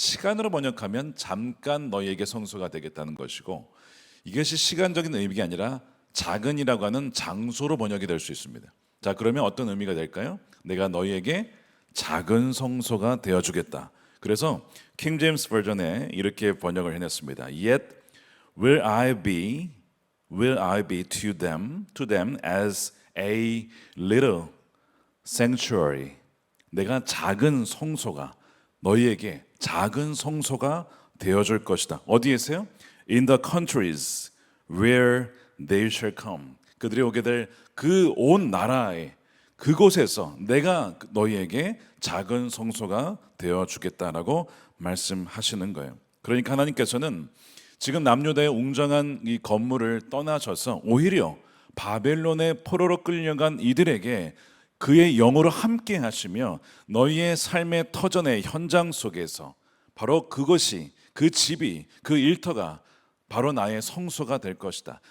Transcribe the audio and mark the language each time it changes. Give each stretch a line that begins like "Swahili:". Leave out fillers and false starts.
Korean: 시간으로 번역하면 잠깐 너희에게 성소가 되겠다는 것이고, 이것이 시간적인 의미가 아니라 작은이라고 하는 장소로 번역이 될 수 있습니다. 자, 그러면 어떤 의미가 될까요? 내가 너희에게 작은 성소가 되어주겠다. 그래서 킹 제임스 버전에 이렇게 번역을 해냈습니다.
English: Yet will I be to them as a little sanctuary.
Korean: 내가 작은 성소가, 너희에게 작은 성소가 되어줄 것이다. 어디에서요?
English: In the countries where they shall come.
Korean: 그들이 오게 될 그 온 나라에, 그곳에서 내가 너희에게 작은 성소가 되어주겠다라고 말씀하시는 거예요. 그러니까 하나님께서는 지금 남유다의 웅장한 이 건물을 떠나셔서 오히려 바벨론의 포로로 끌려간 이들에게 그의 영으로 함께 하시며 너희의 삶의 터전의 현장 속에서 바로 그것이, 그 집이, 그 일터가 바로 나의 성소가 될 것이다.